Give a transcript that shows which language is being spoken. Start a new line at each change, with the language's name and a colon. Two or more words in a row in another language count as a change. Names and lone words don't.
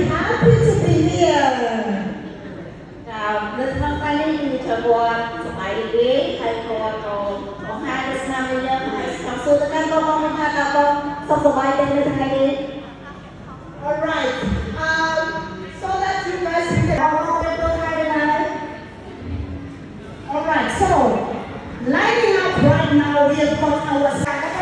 English: happy to be here.
Khmer: នៅក្នុងថ្ងៃនេះគឺត្រូវគាត់សប្បាយរីករាយហើយគាត់ក៏បង្ហាញទស្សនវិជ្ជាហើយចង់សួរទៅកាន់បងប្អូនថាតើបងសុខសប្បាយទេនៅថ្ងៃនេះ
English: Alright, so that you guys can Alright, so lining up right now, we have got our